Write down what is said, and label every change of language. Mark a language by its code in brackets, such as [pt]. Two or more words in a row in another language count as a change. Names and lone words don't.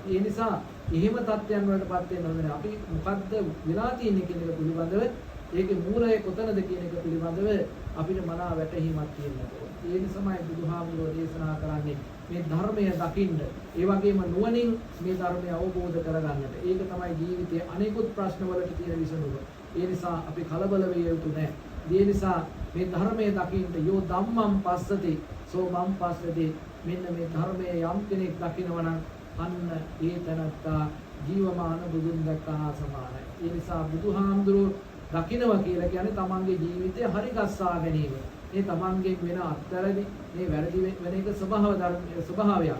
[si] ඒ නිසා එහෙම තත්ත්වයන් වලටපත් වෙන්න ඕනේ. අපි මොකද්ද වෙලා තියෙන්නේ කියන එක පිළිබඳව ඒකේ මූලය කොතනද කියන එක පිළිබඳව අපිට මනා වැටහීමක් තියෙන්න ඕනේ. ඒ නිසාමයි බුදුහාමුදුරුවෝ දේශනා කරන්නේ මේ ධර්මය දකින්න, ඒ වගේම නුවණින් මේ ධර්මය අවබෝධ කරගන්නට. ඒක තමයි ජීවිතයේ අනෙකුත් ප්‍රශ්න වලට තියෙන විසඳුම. ඒ නිසා අපි කලබල වෙ යුතු නැහැ. ඒ නිසා මේ ධර්මයේ දකින්න [pi] යෝ ධම්මං පස්සති සෝ මං පස්සති. [si] මෙන්න මේ ධර්මයේ යම් කෙනෙක් දකිනවා නම් අන්න ඒ තනත්තා ජීවමාන බුදුන් දැක්කා සමානයි. ඒ නිසා බුදුහාමුදුරුවෝ දකින්නවා කියලා කියන්නේ තමන්ගේ ජීවිතය හරි ගස්සා ගැනීම. මේ තමන්ගේ වෙන අත්තරදි මේ වැරදි වෙන එක ස්වභාවයක්.